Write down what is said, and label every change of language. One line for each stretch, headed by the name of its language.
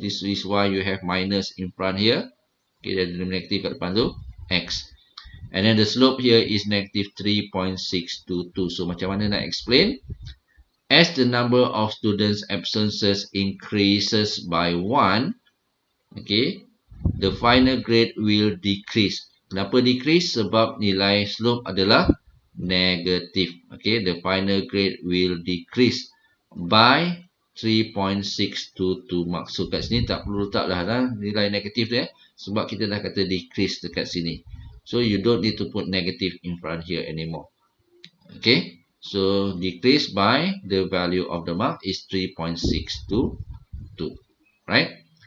English: This is why you have minus in front here. Okay,
Malay: ada negative kat depan tu,
English: x. And then the slope here is negative 3.622. So macam mana nak explain? As the number of students absences increases by 1, okay, the final grade will decrease. Kenapa decrease?
Malay: Sebab nilai slope adalah negative.
English: Okay, the final grade will decrease by 3.622 mark.
Malay: So kat sini tak perlu letaklah nilai negatif dia, sebab kita dah kata decrease dekat sini.
English: So you don't need to put negative in front here anymore. Okay, so decrease by the value of the mark is 3.622, right?